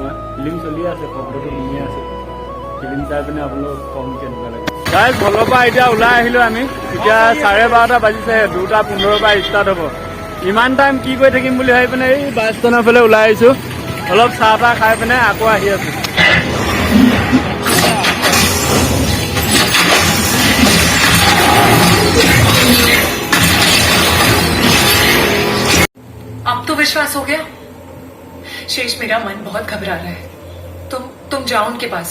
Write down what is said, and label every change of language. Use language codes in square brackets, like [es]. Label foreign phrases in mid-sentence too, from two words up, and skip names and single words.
[as] ফিল্ম চলি আছে, শব্দটো শুনি আছে। ফিল্ম চাই পিনে আপোনালোক কম কেনেকুৱা লাগে। গাইজ হলৰ পৰা এতিয়া ওলাই আহিলোঁ আমি। এতিয়া 12:30 বাজিছে। 2:15 পৰা ষ্টাৰ্ট হ'ব। ইমান টাইম কি কৰি থাকিম বুলি ভাবি পিনে এই [en] bus standৰ [as] ফালে ওলাই আহিছোঁ। অলপ চাহ তাহ খাই পিনে আকৌ আহি আছোঁ। [hi] अब तो विश्वास हो गया। शेष मेरा मन बहुत घबरा रहा है। तुम जाओ उनके पास।